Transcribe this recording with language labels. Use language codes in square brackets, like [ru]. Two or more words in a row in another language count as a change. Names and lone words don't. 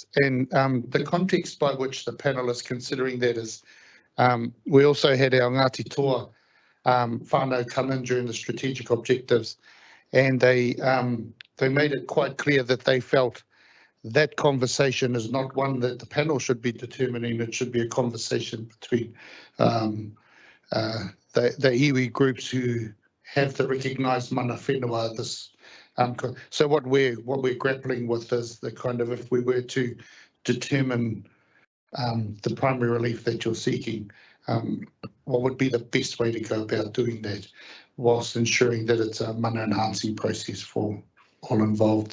[en] And the context by which the panel is considering that is, we also had our Ngāti Toa whānau come in during the strategic objectives, and they made it quite clear that they felt that conversation is not one that the panel should be determining. It should be a conversation between the iwi groups who have the recognised [mi] mana whenua. [en] This, so what we're grappling with is the kind of, if we were to determine the primary relief that you're seeking, what would be the best way to go about doing that, whilst ensuring that it's a mana enhancing process for all involved.